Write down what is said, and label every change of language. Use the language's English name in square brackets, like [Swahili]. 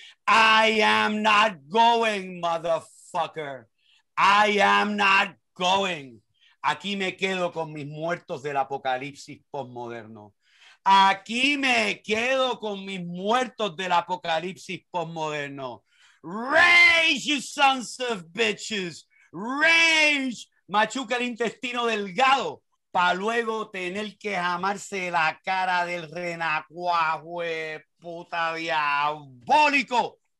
[English] I am not going, motherfucker. I am not going. [Spanish] Aquí me quedo con mis muertos del apocalipsis postmoderno. Aquí me quedo con mis muertos del apocalipsis postmoderno. [English] Rage, you sons of bitches. Rage. [Spanish] Machuca el intestino delgado para luego tener que jamarse la cara del renacuajo puta diabólico.